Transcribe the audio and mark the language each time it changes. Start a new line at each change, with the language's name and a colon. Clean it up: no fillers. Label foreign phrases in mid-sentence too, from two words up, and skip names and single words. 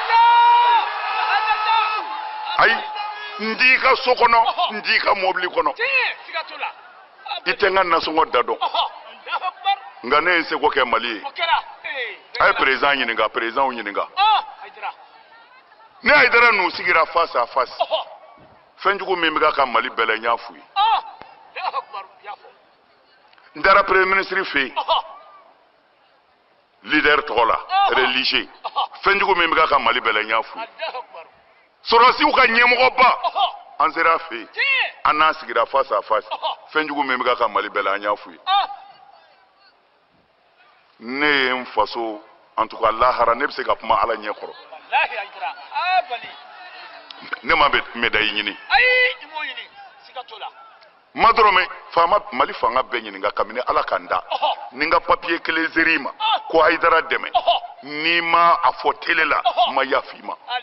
Bambara: ayi n t'i ka so kɔnɔ n t'i ka mobili kɔnɔ i tɛ n ka nasɔngɔ da dɔn nka ne ye seko kɛ mali ye a ye président ɲininka présidentw ɲininka ne Hayidara n'u sigira
French: face à face
Bambara: fɛnjugu min bɛ ka mali bɛɛ la n y'a f'u ye n taara
French: premier ministre
Bambara: fɛ yen leader tɔgɔ la religieux fɛnjugu min bɛ ka mali bɛɛ la n y'a f'u ye sɔrɔsiw ka ɲɛmɔgɔba an sera a fɛ yen an n'an sigira
French: face à face
Bambara: fɛnjugu min bɛ ka mali bɛɛ la an y'a f'u ye ne ye n faso
French: en tout cas
Bambara: lahara ne bɛ se ka kuma ala ɲɛ kɔrɔ ne ma médaille ɲini ma dɔrɔn faama mali fanga bɛɛ ɲininka kabini ala ka n da ni n ka papier kelen zeri ma ko Hayidara dɛmɛ n'i ma a fɔ télé la n ma yafa i ma